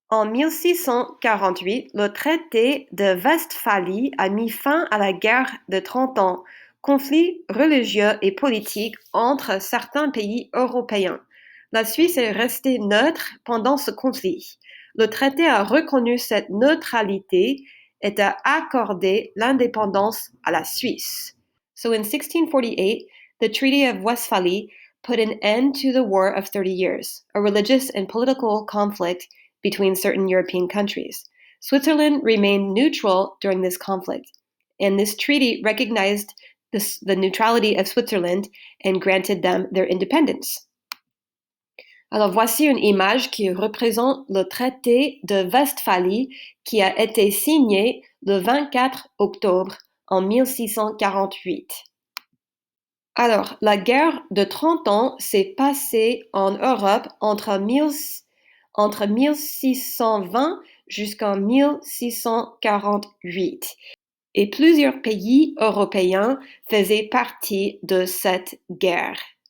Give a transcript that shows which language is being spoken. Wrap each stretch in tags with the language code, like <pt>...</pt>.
<fr>En 1648, le traité de Westphalie a mis fin à la guerre de 30 ans, conflit religieux et politique entre certains pays européens. La Suisse est restée neutre pendant ce conflit. Le traité a reconnu cette neutralité et a accordé l'indépendance à la Suisse.</fr> <en>So in 1648, the Treaty of Westphalie put an end to the War of 30 Years, a religious and political conflict between certain European countries. Switzerland remained neutral during this conflict, and this treaty recognized the neutrality of Switzerland and granted them their independence.</en> <fr>Alors voici une image qui représente le traité de Westphalie qui a été signé le 24 octobre en 1648. Alors, la guerre de 30 ans s'est passée en Europe entre 1620 jusqu'en 1648 et plusieurs pays européens faisaient partie de cette guerre.</fr>